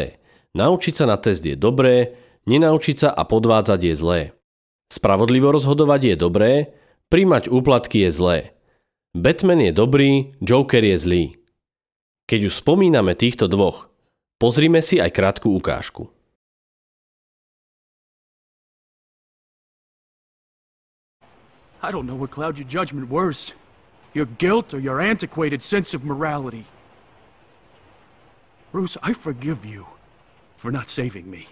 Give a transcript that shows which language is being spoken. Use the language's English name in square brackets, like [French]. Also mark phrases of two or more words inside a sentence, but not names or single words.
[Slovak] Naučiť sa na test je dobré, nenaučiť sa a podvádzať je zlé. Spravodlivo rozhodovať je dobré, príjmať úplatky je zlé. Batman je dobrý, Joker je zlý. Keď už spomíname týchto dvoch, pozrime si aj krátku ukážku. [English] I don't know what cloud your judgment worse. Your guilt or your antiquated sense of morality. Bruce, I forgive you for not saving me.